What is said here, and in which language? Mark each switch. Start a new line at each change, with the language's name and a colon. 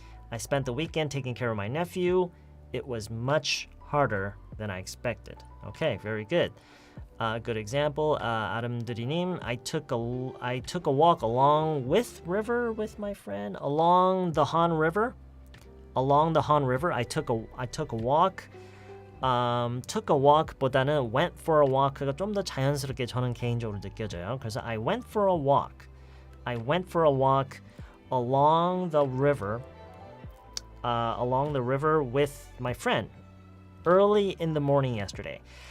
English: I spent the weekend taking care of my nephew. It was much harder than I expected. Okay, very good. Good example. 아름드리님, I took a walk along with river with my friend along the Han River. Along the Han River, I took a walk.
Korean: Took a walk보다는
English: went for a walk가
Korean: 좀 더 자연스럽게 저는 개인적으로 느껴져요.
English: 그래서 I went for a walk. I went for a walk along the river. Along the river with my friend. Early in the morning yesterday.